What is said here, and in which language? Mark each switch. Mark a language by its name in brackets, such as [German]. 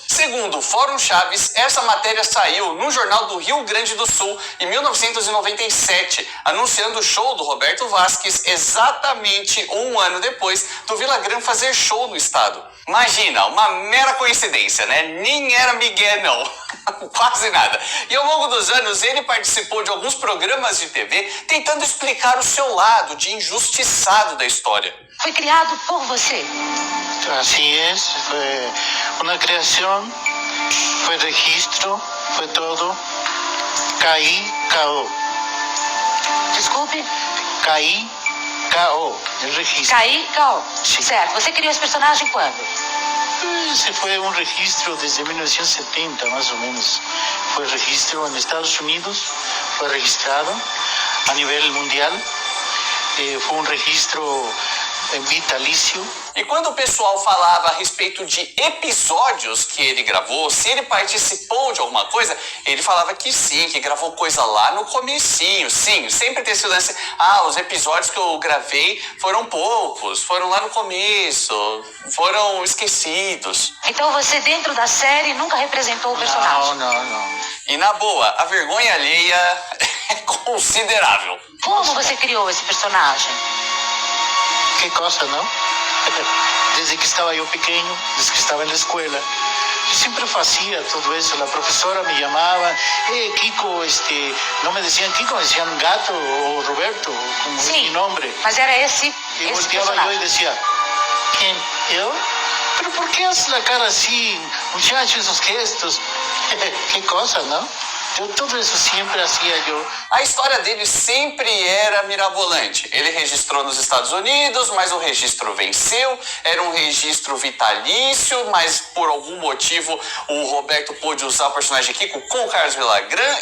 [Portuguese] Segundo o Fórum Chaves, essa matéria saiu no Jornal do Rio Grande do Sul em 1997, anunciando o show do Roberto Vasques exatamente um ano depois do Villagrán fazer show no estado. Imagina, uma mera coincidência, né? Nem era migué, não. Quase nada. E ao longo dos anos, ele participou de alguns programas de TV tentando explicar o seu lado de injustiçado da história. Foi criado por você. [Spanish] Así es, fue una creación, fue registro, fue todo. Caí, caó. [Portuguese] Desculpe. Caí, caó. [Spanish] El registro. Caí, caó. [Portuguese] Sim. Certo. Você criou esse personagem quando? [Spanish] Ese fue un registro desde 1970, más o menos. Fue registro en Estados Unidos, fue registrado a nivel mundial. Fue un registro vitalício. [Portuguese] E quando o pessoal falava a respeito de episódios que ele gravou, se ele participou de alguma coisa, ele falava que sim, que gravou coisa lá no comecinho. Sim, sempre tem esse lance, os episódios que eu gravei foram poucos, foram lá no começo, foram esquecidos. Então você dentro da série nunca representou o personagem? Não. E na boa, a vergonha alheia é considerável. Como você criou esse personagem? [Spanish] Que cosa, ¿no? Desde que estaba yo pequeño, desde que estaba en la escuela, yo siempre hacía todo eso. La profesora me llamaba, Kiko, no me decían Kiko, me decían Gato o Roberto, como es mi nombre. [Portuguese] Mas era esse [Spanish] volteaba [Portuguese] personagem. [Spanish] yo y decía, ¿quién? ¿Yo? ¿Pero por qué haces la cara así, muchacho, esos gestos? Qué cosa, ¿no? [Portuguese] Eu tudo isso sempre hacía eu. A história dele sempre era mirabolante. Ele registrou nos Estados Unidos, mas o registro venceu. Era um registro vitalício, mas por algum motivo o Roberto pôde usar o personagem Kiko com o Carlos Villagrán.